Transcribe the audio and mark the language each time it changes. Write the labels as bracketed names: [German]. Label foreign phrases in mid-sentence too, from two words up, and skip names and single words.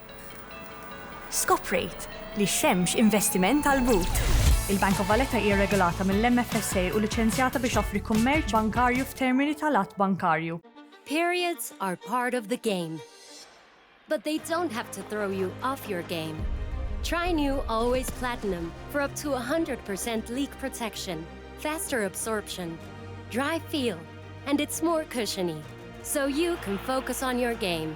[Maltese] Skoprejt li x-xemx investiment għal but. Il-Bank of Valletta hija regolata mill-MFSA u liċenzjata biex offri kummerċ bankarju f'termini tal-att bankarju. [English] Periods are part of the game, but they don't have to throw you off your game. Try new Always Platinum for up to 100% leak protection, faster absorption, dry feel, and it's more cushiony, so you can focus on your game.